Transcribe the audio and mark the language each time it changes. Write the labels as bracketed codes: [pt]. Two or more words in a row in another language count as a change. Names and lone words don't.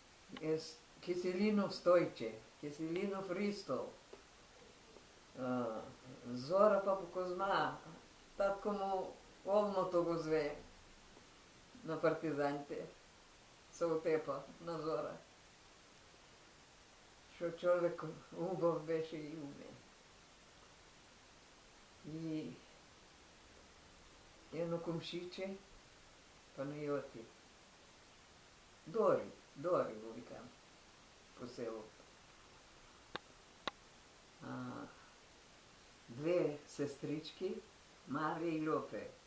[mk] Киселинов Стойче, Киселинов Ристов, Зора Папа Козма, татко му Олното го зве на партизаните, се отепа на Зора. Що човек убав беше и умен. И едно комшиче, Панайоти, Дори го викам, по селото. Две сестрички, Мария и Льопе.